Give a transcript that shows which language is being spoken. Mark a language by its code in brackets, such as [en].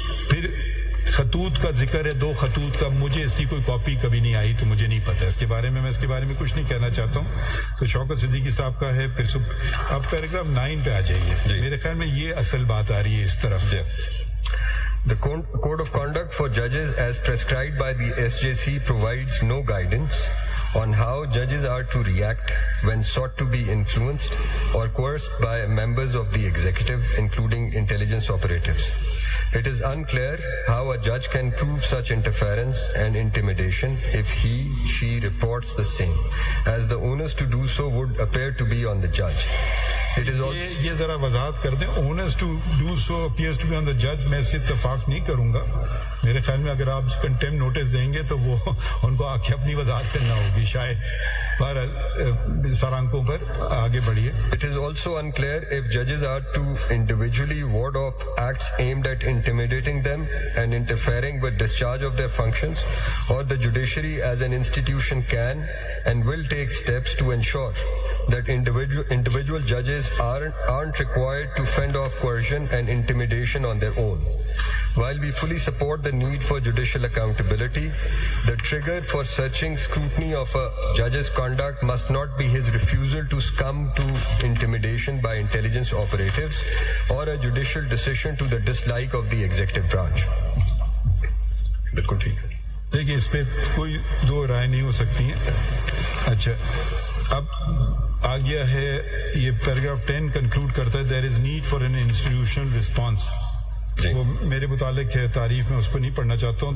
[ur] پھر خطوط کا ذکر ہے, 2 خطوط کا. مجھے اس کی کوئی کاپی کبھی نہیں آئی تو مجھے نہیں پتا اس کے بارے میں. میں اس کے بارے میں کچھ نہیں کہنا چاہتا ہوں. تو شوکت صدیقی صاحب کا ہے. پھر اب پیراگراف 9 پہ آ جائیے. میرے خیال میں یہ اصل بات آ رہی ہے اس طرف. [en] The Code of Conduct for Judges as prescribed by the SJC provides no guidance on how judges are to react when sought to be influenced or coerced by members of the executive, including intelligence operatives. It is unclear how a judge can prove such interference and intimidation if she reports the same, as the onus to do so would appear to be on the judge. It is also [ur] یہ ذرا وضاحت کر دیں. [en] onus to do so appears to be on the judge. [ur] میں اس سے اتفاق نہیں کروں گا. میرے خیال میں اگر آپ کنٹمپٹ نوٹس دیں گے تو وہ ان کو آ کے اپنی وضاحت کرنا ہوگی شاید. بہرحال سرانکوں پر آگے بڑھیے. [en] It is also unclear if judges are to individually ward off acts aimed at intimidating them and interfering with discharge of their functions, or the judiciary as an institution can and will take steps to ensure that individual judges aren't required to fend off coercion and intimidation on their own. While we fully support the need for judicial accountability, the trigger for searching scrutiny of a judge's conduct must not be his refusal to succumb to intimidation by intelligence operatives or a judicial decision to the dislike of the executive branch. [ur] بالکل ٹھیک ہے. دیکھیے اس پہ کوئی دو رائے نہیں ہو سکتی ہیں. اچھا اب آ گیا ہے یہ پیراگراف 10 کنکلوڈ کرتا ہے [en] There is need for an institutional response. [ur] وہ میرے متعلق ہے تعریف میں اس کو نہیں پڑھنا چاہتا ہوں.